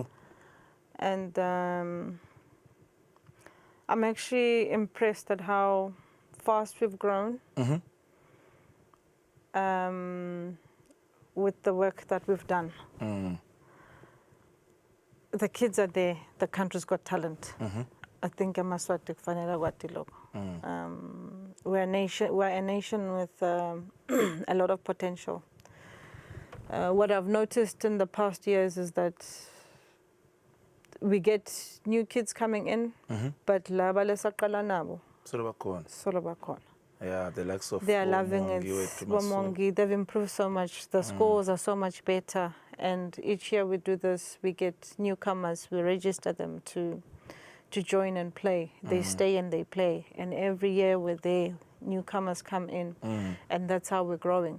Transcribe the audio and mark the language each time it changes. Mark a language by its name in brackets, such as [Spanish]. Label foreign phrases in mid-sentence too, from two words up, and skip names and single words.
[English] And I'm actually impressed at how fast we've grown with the work that we've done. The kids are there. The country's got talent. I think [Swati] Eswatini kufanele kwati lokho. [English] We're a nation with a lot of potential. What I've noticed in the past years is that we get new kids coming in, but [Swati] laba lesaqala nabo solo bakhona. [English] Yeah, the likes of they are loving it. Bomongi, they've improved so much. The scores are so much better. And each year we do this, we get newcomers, we register them to join and play. They stay and they play. And every year we're there, newcomers come in. And that's how we're growing.